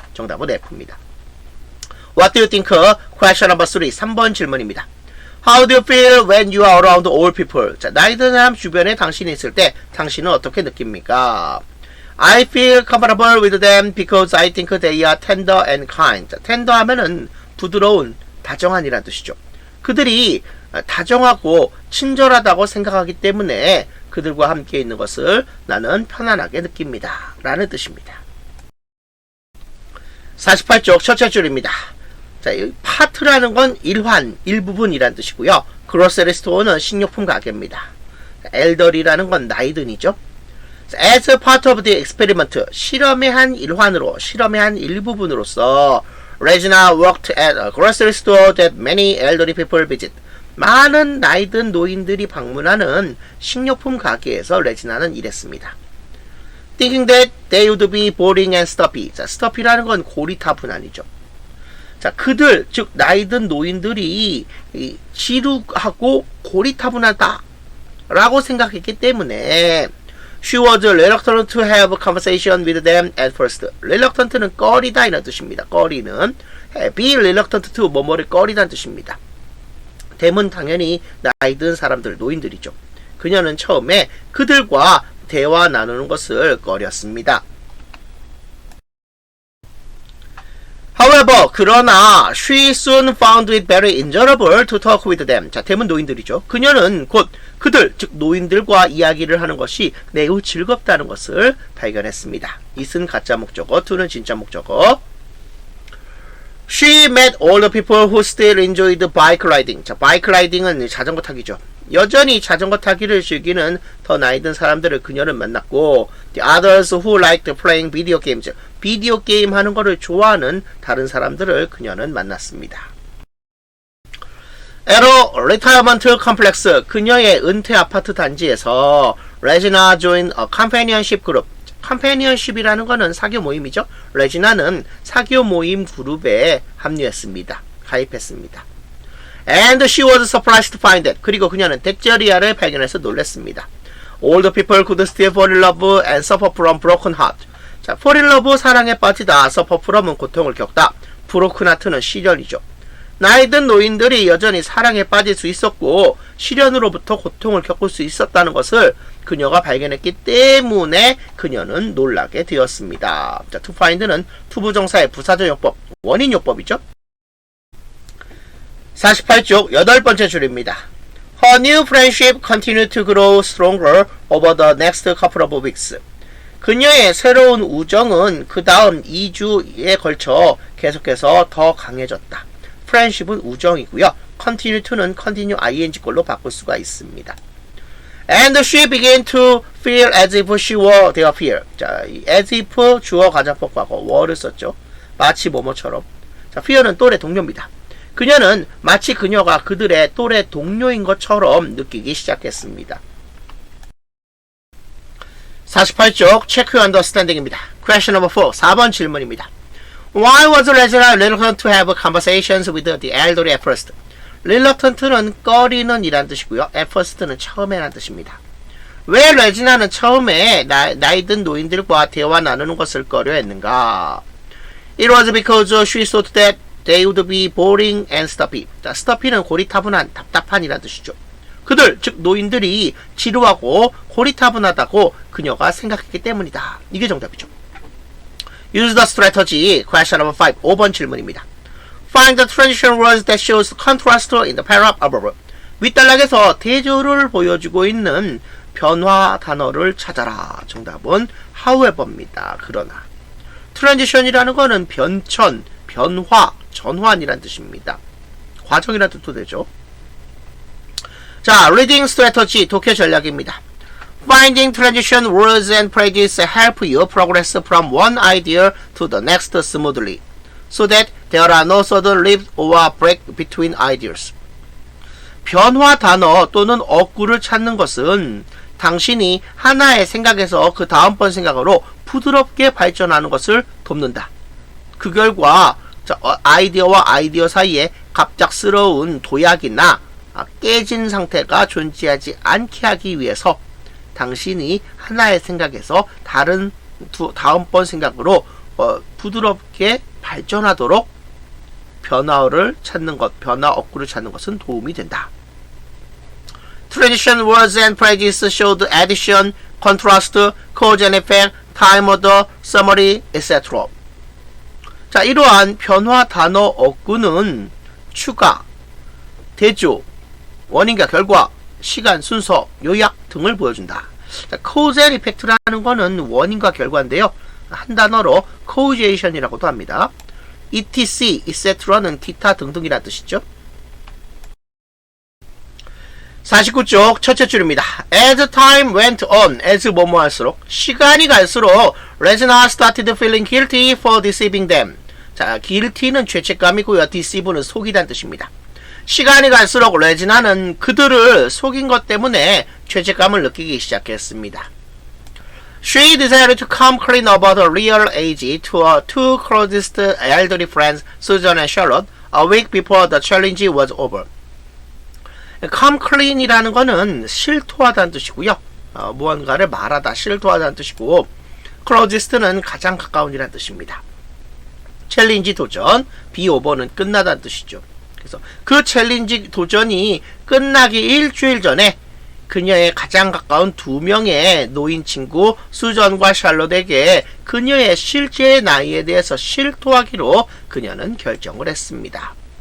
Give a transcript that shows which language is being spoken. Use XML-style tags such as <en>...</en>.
<ko>정답은 F입니다.</ko> <en>What do you think? question number 3,</en> <ko>3번 질문입니다.</ko> <en>How do you feel when you are around all people?</en> <ko>자, 나이 든 사람 주변에 당신이 있을 때 당신은 어떻게 느낍니까?</ko> <en>I feel comfortable with them because I think they are tender and kind.</en> <ko>자, tender 하면은 부드러운, 다정한이라는 뜻이죠. 그들이 다정하고 친절하다고 생각하기 때문에 그들과 함께 있는 것을 나는 편안하게 느낍니다. 라는 뜻입니다. 48쪽 첫째 줄입니다. 자, 이 파트라는 건 일환, 일부분이라는 뜻이고요. 그로서리 스토어는 식료품 가게입니다. 엘더리라는 건 나이든이죠.</ko> <en>As part of the experiment,</en> <ko>실험의 한 일환으로, 실험의 한 일부분으로서</ko> <en>Regina worked at a grocery store that many elderly people visit.</en> <ko>많은 나이든 노인들이 방문하는 식료품 가게에서 레지나는 일했습니다.</ko> <en>Thinking that they would be boring and stuffy.</en> <ko>자, stuffy라는 건 고리타분한이죠. 자, 그들, 즉 나이든 노인들이 지루하고 고리타분하다 라고 생각했기 때문에</ko> <en>She was reluctant to have a conversation with them at first.</en> <ko>reluctant는 꺼리다 이런 뜻입니다. 꺼리는 be reluctant to 뭐뭐를 꺼리다는 뜻입니다. them은 당연히 나이 든 사람들, 노인들이죠. 그녀는 처음에 그들과 대화 나누는 것을 꺼렸습니다.</ko> <en>However,</en> <ko>그러나</ko> <en>she soon found it very enjoyable to talk with them.</en> <ko>자, them은 노인들이죠. 그녀는 곧 그들, 즉 노인들과 이야기를 하는 것이 매우 즐겁다는 것을 발견했습니다. it은 가짜 목적어, to는 진짜 목적어.</ko> <en>She met all the people who still enjoyed bike riding.</en> <ko>자, bike riding은 자전거 타기죠. 여전히 자전거 타기를 즐기는 더 나이 든 사람들을 그녀는 만났고</ko> <en>the others who liked playing video games</en> <ko>비디오 게임 하는 거를 좋아하는 다른 사람들을 그녀는 만났습니다. 에로 리타이어먼트 컴플렉스 그녀의 은퇴 아파트 단지에서 레지나</ko> <en>joined a companionship group</en> <ko>companionship이라는 거는 사교 모임이죠. 레지나는 사교 모임 그룹에 합류했습니다. 가입했습니다.</ko> <en>And she was surprised to find it.</en> <ko>그리고 그녀는 덱저리아를 발견해서 놀랐습니다.</ko> <en>All the people could still fall in love and suffer from broken heart.</en> <ko>자, fall in love 사랑에 빠지다, suffer from은 고통을 겪다, broken heart는 시련이죠. 나이든 노인들이 여전히 사랑에 빠질 수 있었고 시련으로부터 고통을 겪을 수 있었다는 것을 그녀가 발견했기 때문에 그녀는 놀라게 되었습니다. 자, to find는 투부정사의 부사적용법, 원인요법이죠. 48쪽 8번째 줄입니다.</ko> <en>Her new friendship continued to grow stronger over the next couple of weeks.</en> <ko>그녀의 새로운 우정은 그 다음 2주에 걸쳐 계속해서 더 강해졌다. friendship은 우정이고요. continue to는 continue ing꼴로 바꿀 수가 있습니다.</ko> <en>And she began to feel as if she were their peer.</en> <ko>자, as if 주어 가장법 과거 were를 썼죠. 마치 뭐뭐처럼. 자, peer는 또래 동료입니다. 그녀는 마치 그녀가 그들의 또래 동료인 것처럼 느끼기 시작했습니다. 48쪽 체크 언더스탠딩입니다.</ko> <en>Question number 4.</en> <ko>4번 질문입니다.</ko> <en>Why was Regina reluctant to have conversations with the elderly at first?</en> <ko>reluctant는 꺼리는 이란 뜻이고요. at first는 처음에란 뜻입니다. 왜 레지나는 처음에 나이든 노인들과 대화 나누는 것을 꺼려했는가? It was because she thought that they would be boring and stuffy. 자, stuffy는 고리타분한, 답답한이란 뜻이죠. 그들, 즉 노인들이 지루하고 고리타분하다고 그녀가 생각했기 때문이다. 이게 정답이죠.</ko> <en>Use the strategy. Question number 5.</en> <ko>5번 질문입니다.</ko> <en>Find the transition words that shows contrast in the paragraph above.</en> <ko>윗단락에서 대조를 보여주고 있는 변화 단어를 찾아라. 정답은 however입니다. 그러나. transition이라는 거는 변천, 변화, 전환이란 뜻입니다. 과정이란 뜻도 되죠. 자, reading strategy, 독해 전략입니다.</ko> <en>Finding transition words and phrases help you progress from one idea to the next smoothly, so that there are no sudden leaps or break between ideas.</en> <ko>변화 단어 또는 어구를 찾는 것은 당신이 하나의 생각에서 그 다음번 생각으로 부드럽게 발전하는 것을 돕는다. 그 결과 아이디어와 아이디어 사이에 갑작스러운 도약이나 깨진 상태가 존재하지 않게 하기 위해서 당신이 하나의 생각에서 다음번 생각으로 부드럽게 발전하도록 변화를 찾는 것, 변화 어구를 찾는 것은 도움이 된다.</ko> <en>Transition words and phrases show the addition, contrast, cause and effect, time order, summary, etc.</en> <ko>자, 이러한 변화 단어 어구는 추가, 대조, 원인과 결과, 시간, 순서, 요약 등을 보여준다. 자, cause and effect라는 거는 원인과 결과인데요. 한 단어로 causation이라고도 합니다. etc, etc는 기타 등등이라는 뜻이죠. 49쪽 첫째 줄입니다.</ko> <en>As time went on, as</en> <ko>뭐뭐 할수록, 시간이 갈수록</ko> <en>Regina started feeling guilty for deceiving them.</en> <ko>자, guilty는 죄책감이고요. deceive는 속이다는 뜻입니다. 시간이 갈수록 레지나는 그들을 속인 것 때문에 죄책감을 느끼기 시작했습니다.</ko> <en>She decided to come clean about her real age to her two closest elderly friends, Susan and Charlotte, a week before the challenge was over.</en> <ko>come clean이라는 거는 실토하다는 뜻이고요. 무언가를 말하다, 실토하다는 뜻이고, closest는 가장 가까운이라는 뜻입니다. 챌린지 도전, be over는 끝나다는 뜻이죠. 그래서 그 챌린지 도전이 끝나기 일주일 전에 그녀의 가장 가까운 두 명의 노인 친구 수전과 샬롯에게 그녀의 실제 나이에 대해서 실토하기로 그녀는 결정을 했습니다.</ko>